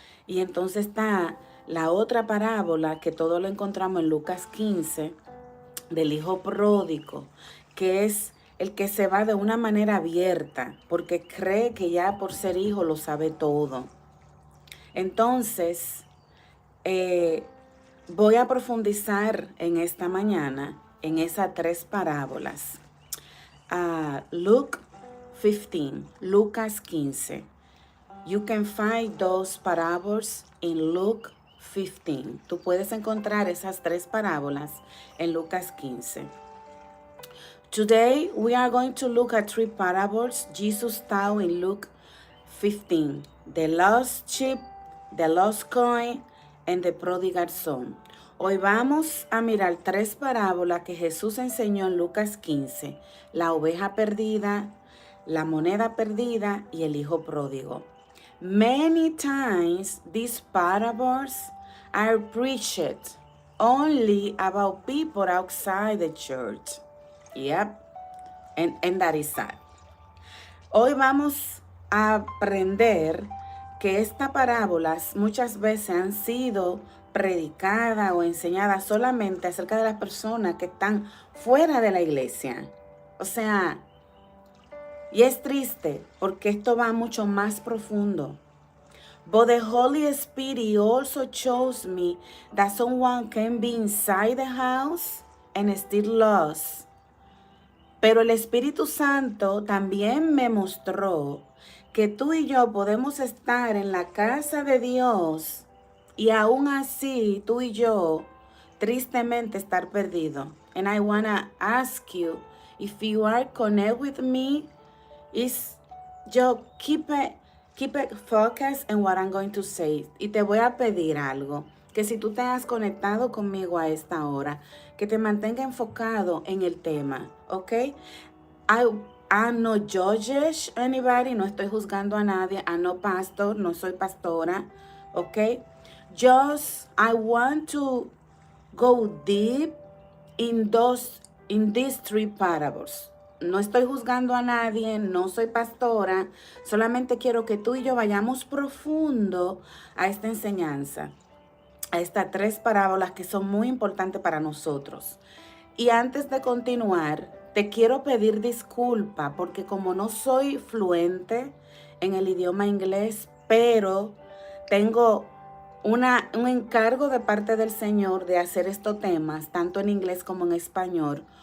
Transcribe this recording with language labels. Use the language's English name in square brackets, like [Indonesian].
[Spanish] Y entonces está la otra parábola que todo lo encontramos en Lucas 15 del hijo pródigo, que es el que se va de una manera abierta porque cree que ya por ser hijo lo sabe todo. Entonces, voy a profundizar en esta mañana en esas 3 parábolas. [English] Luke 15, Lucas 15. You can find those parables in Luke 15. [Spanish] Tú puedes encontrar esas 3 parábolas en Lucas 15. [English] Today we are going to look at 3 parables Jesus told in Luke 15. The lost sheep, the lost coin, and the prodigal son. [Spanish] Hoy vamos a mirar 3 parábolas que Jesús enseñó en Lucas 15. La oveja perdida, la moneda perdida y el hijo pródigo. [English] Many times these parables are preached only about people outside the church. Yep, and that is sad. [Spanish] Hoy vamos a aprender que estas parábolas muchas veces han sido predicadas o enseñadas solamente acerca de las personas que están fuera de la iglesia. O sea, y es triste porque esto va mucho más profundo. [English] But the Holy Spirit also shows me that someone can be inside the house and still lost. [Spanish] Pero el Espíritu Santo también me mostró que tú y yo podemos estar en la casa de Dios y aún así tú y yo tristemente estar perdidos. [English] And I want to ask you, if you are connected with me, is yo keep it focused on what I'm going to say. [Spanish] Y te voy a pedir algo, que si tú te has conectado conmigo a esta hora, que te mantenga enfocado en el tema, ¿ok? [English] I'm not judges anybody, [Spanish] no estoy juzgando a nadie. [English] I'm no pastor, [Spanish] no soy pastora, ¿ok? [English] Just I want to go deep in these 3 parables. [Spanish] No estoy juzgando a nadie, no soy pastora, solamente quiero que tú y yo vayamos profundo a esta enseñanza, a estas 3 parábolas que son muy importantes para nosotros. Y antes de continuar, te quiero pedir disculpa porque como no soy fluente en el idioma inglés, pero tengo un encargo de parte del Señor de hacer estos temas, tanto en inglés como en español.